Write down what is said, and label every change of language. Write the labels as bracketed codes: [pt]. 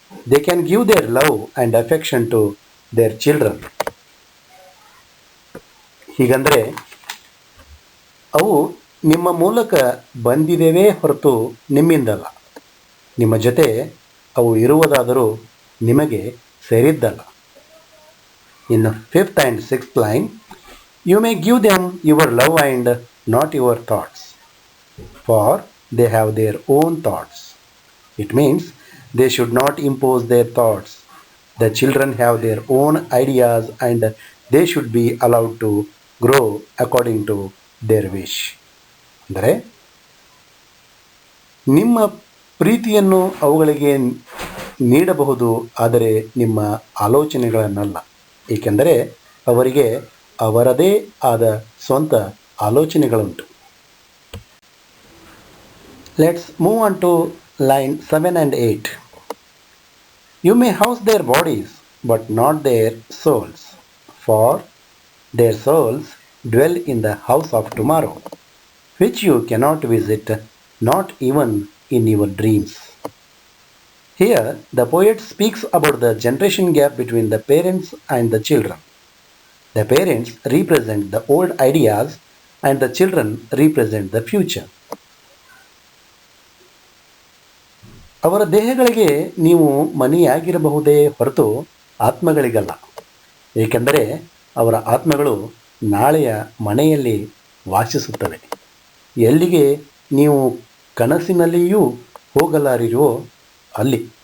[en] They can give their love and affection to their children. [kn] ಹೀಗಂದರೆ ಅವು ನಿಮ್ಮ ಮೂಲಕ ಬಂದಿದ್ದೇವೆ ಹೊರತು ನಿಮ್ಮಿಂದಲ್ಲ. ನಿಮ್ಮ ಜೊತೆ ಅವು ಇರುವುದಾದರೂ ನಿಮಗೆ ಸೇರಿದ್ದಲ್ಲ. [en] In the fifth and sixth line, you may give them your love and not your thoughts, for they have their own thoughts. It means they should not impose their thoughts. The children have their own ideas and they should be allowed to grow according to their wish. [kn] ಅಂದರೆ ನಿಮ್ಮ ಪ್ರೀತಿಯನ್ನು ಅವುಗಳಿಗೆ ನೀಡಬಹುದು, ಆದರೆ ನಿಮ್ಮ ಆಲೋಚನೆಗಳನ್ನಲ್ಲ, ಏಕೆಂದರೆ ಅವರಿಗೆ ಅವರದೇ ಆದ ಸ್ವಂತ ಆಲೋಚನೆಗಳುಂಟು. [en] Let's move on to line 7 and 8. You may house their bodies, but not their souls, for their souls dwell in the house of tomorrow, which you cannot visit, not even in your dreams. Here, the poet speaks about the generation gap between the parents and the children. The parents represent the old ideas and the children represent the future. [kn] ಅವರ ದೇಹಗಳಿಗೆ ನೀವು ಮನೆಯಾಗಿರಬಹುದೇ ಹೊರತು ಆತ್ಮಗಳಿಗಲ್ಲ, ಏಕೆಂದರೆ ಅವರ ಆತ್ಮಗಳು ನಾಳೆಯ ಮನೆಯಲ್ಲಿ ವಾಸಿಸುತ್ತವೆ. ಎಲ್ಲಿಗೆ ನೀವು ಕನಸಿನಲ್ಲಿಯೂ ಹೋಗಲಾರಿರೋ ಅಲ್ಲಿ.